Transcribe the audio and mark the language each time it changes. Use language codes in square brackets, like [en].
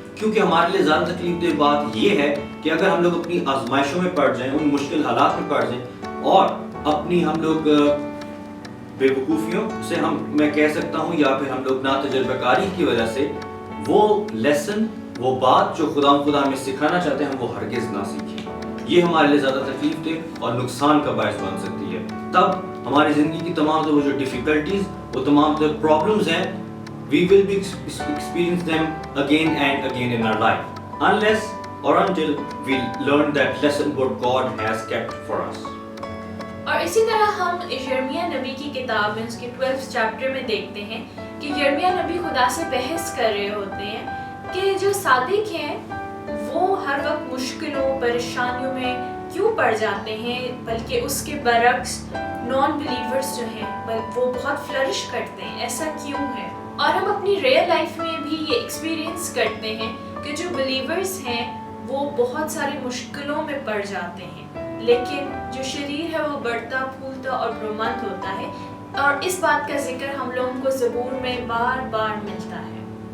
[ur] کیونکہ ہمارے لیے زیادہ تکلیف دہ بات یہ ہے کہ اگر ہم لوگ اپنی آزمائشوں میں پڑ جائیں, ان مشکل حالات میں پڑ جائیں, اور اپنی ہم لوگ بے وقوفیوں سے میں کہہ سکتا ہوں یا پھر ہم لوگ ناتجربہ کاری کی وجہ سے وہ لیسن, وہ بات جو خدا ہمیں سکھانا چاہتے ہیں ہم وہ ہرگز نہ سیکھیں. یہ ہمارے لیے زیادہ تکلیف دہ اور نقصان کا باعث بن سکتی ہے. تب ہماری زندگی کی تمام تر وہ جو ڈیفیکلٹیز, وہ تمام تر پرابلمز ہیں, [en] we will be experience them again and again in our life unless or until we learn that lesson what God has kept for us. [ur] اور اسی طرح ہم یرمیہ نبی کی کتاب میں اس کے 12 چیپٹر میں دیکھتے ہیں کہ یرمیہ نبی خدا سے بحث کر رہے ہوتے ہیں کہ جو صادق ہیں وہ ہر وقت مشکلوں پریشانیوں میں کیوں پڑ جاتے ہیں، بلکہ اس کے برعکس نان بلیورز جو ہیں وہ بہت فلرش کرتے ہیں؟ ایسا کیوں ہے؟ اور ہم اپنی ریئل لائف میں بھی یہ ایکسپیرینس کرتے ہیں کہ جو بلیورز ہیں وہ بہت ساری مشکلوں میں پڑ جاتے ہیں، لیکن جو شریر ہے وہ بڑھتا پھولتا اور پرمند ہوتا ہے، اور اس بات کا ذکر ہم لوگوں کو زبور میں بار بار ملتا ہے۔